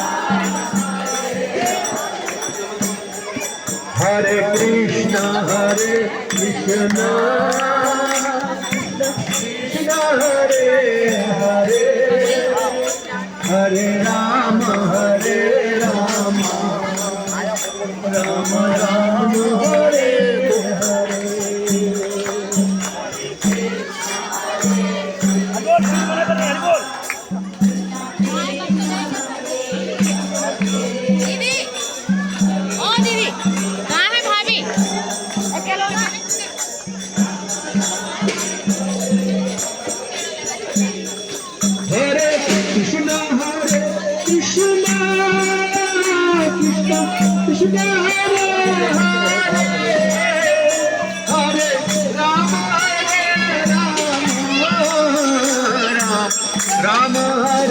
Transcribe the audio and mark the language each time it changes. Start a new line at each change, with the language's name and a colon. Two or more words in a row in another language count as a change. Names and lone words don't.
Sanskrit: Hare Krishna Hare Krishna Krishna Hare Hare Hare Rama Rama Rama Hare Hare
Hindi: दीदी ओ दीदी कहाँ है भाभी
Sanskrit: Hare Krishna Krishna Krishna Hare Hare Hare Rama Rama Hare